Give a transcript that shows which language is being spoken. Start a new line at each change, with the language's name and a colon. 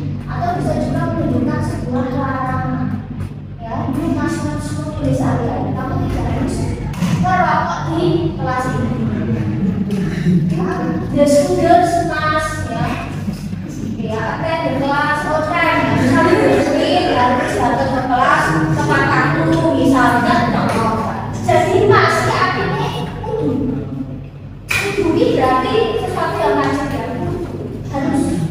Indonesian: Atau bisa juga menunjukkan sebuah larangan.
English: Ya, you must not smoke tulis area.
Indonesian: Kamu tidak harus merokok di kelas ini.
English: The students must ya attend the class on time.
Indonesian: Misalnya harus datang ke kelas tepat waktu, misalnya contoh. Jadi masih artinya kudu ini berarti sesuatu yang wajib ya, harus.